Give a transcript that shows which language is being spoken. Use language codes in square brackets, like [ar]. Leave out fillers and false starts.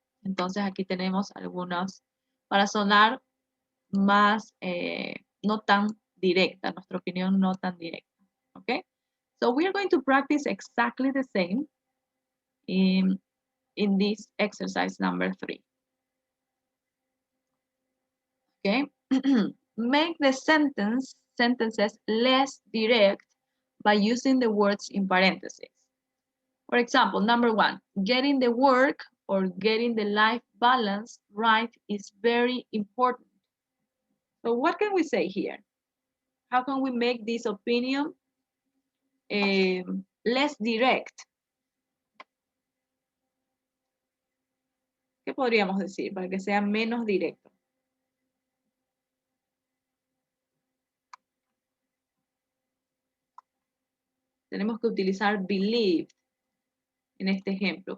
[es] Entonces, aquí tenemos algunos para sonar más, no tan directa, nuestra opinión no tan directa. [en] Okay? So we are going to practice exactly the same in this exercise number 3. Okay? Make the sentences less direct by using the words in parentheses. For example, number 1, getting the work or getting the life balance right is very important. So what can we say here? How can we make this opinion less direct? [es] ¿Qué podríamos decir para que sea menos directo? Tenemos que utilizar believe en este ejemplo.